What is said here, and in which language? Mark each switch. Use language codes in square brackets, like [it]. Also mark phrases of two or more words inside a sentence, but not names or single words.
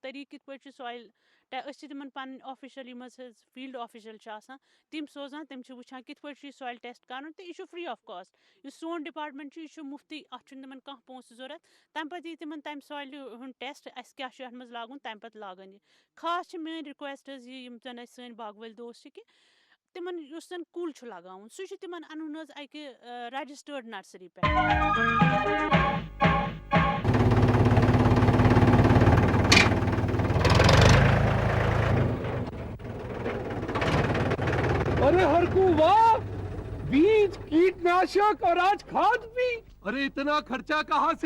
[ks] طریٖقہٕ کِتھ پٲٹھۍ چھِ سویِل أسۍ چھِ تِمن پَنٕنۍ آفِشَل یِم حظ [en] field official [ks] چھِ آسان تِم سوزان تِم چھِ وٕچھان کِتھ پٲٹھۍ چھُ یہِ [en] soil test [ks] کَرُن تہٕ یہِ چھُ [en] free of cost [ks] یُس سون ڈِپاٹمٮ۪نٛٹ چھُ یہِ چھُ مُفتٕے اَتھ چھُنہٕ تِمن کانٛہہ پونٛسہٕ ضوٚرَتھ تَمہِ پَتہٕ یی تِمن تَمہِ سویلہِ ہُنٛد ٹٮ۪سٹ اَسہِ کیٛاہ چھُ اَتھ منٛز لاگُن تَمہِ پَتہٕ لاگَن یہِ خاص چھِ میٛٲنۍ رِکوٮ۪سٹ حظ یہِ یِم زَن اَسہِ سٲنۍ باغہٕ وٲلۍ دوس چھِ کہِ تِمن یُس زَن کُل چھُ لگاوُن سُہ چھُ تِمن اَنُن حظ اَکہِ [en] registered nursery [ks] پٮ۪ٹھ [hi] अरे हरकू वाह बीज कीटनाशक और आज खाद भी अरे इतना खर्चा कहाँ से